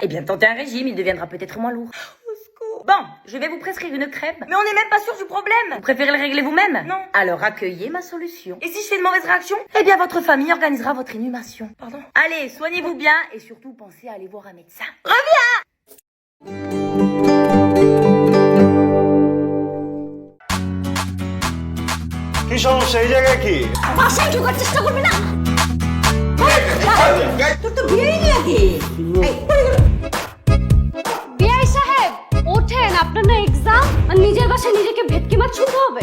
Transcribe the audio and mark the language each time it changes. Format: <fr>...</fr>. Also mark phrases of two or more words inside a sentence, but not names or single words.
<fr>Eh bien, tentez un régime, il deviendra peut-être moins lourd. Bon, je vais vous prescrire une crème, mais on n'est même pas sûr du problème. Vous préférez le régler vous-même? Non. Alors accueillez ma solution. Et si je fais de mauvaises réactions? Eh bien, votre famille organisera votre inhumation. Pardon. Allez, soignez-vous bien et surtout pensez à aller voir un médecin. Reviens!</fr> <bn>কি সমস্যা এই জায়গায় কি? বাসায় ঢোকার চেষ্টা করবি না। তোর তো বিয়েই লাগে। বিআই সাহেব, ওঠেন, আপনার না এক্সাম, আর নিজের বাসায় নিজেকে ভেটকি মাছ ছুঁতে হবে।</bn>